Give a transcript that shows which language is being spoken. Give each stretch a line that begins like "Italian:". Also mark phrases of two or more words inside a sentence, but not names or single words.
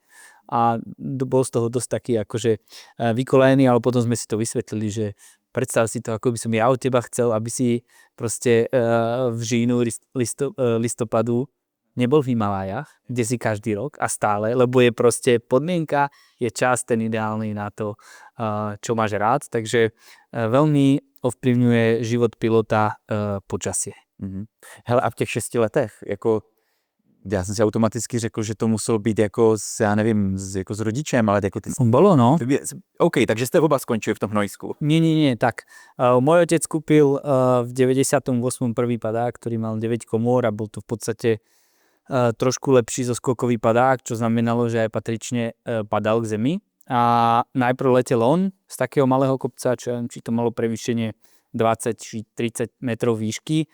Slovak: A bol z toho dosť taký akože vykolajený, ale potom sme si to vysvetlili, že predstav si to, ako by som ja od teba chcel, aby si proste
Czech: v říjnu, listopadu
Slovak: nebol v Himalájach, kde si každý rok a stále, lebo je proste podmienka, je čas ten ideálny na to, čo máš rád, takže veľmi ovplyvňuje život pilota počasie.
Czech: Hele, a v těch 6 letech, jako já jsem si automaticky řekl, že to muselo být jako já nevím, jako s rodičem, ale jako ty...
Slovak: Bolo, no.
Czech: OK, takže jste oba skončili v tom hnojsku.
Slovak: Nie, tak. Môj otec kúpil v 98. prvý padák, ktorý mal 9 komôr a bol to v podstate trošku lepší zoskokový padák, čo znamenalo, že aj patrične padal k zemi. A najprv letel on z takého malého kopca, či to malo prevýšenie 20 či 30 metrov výšky.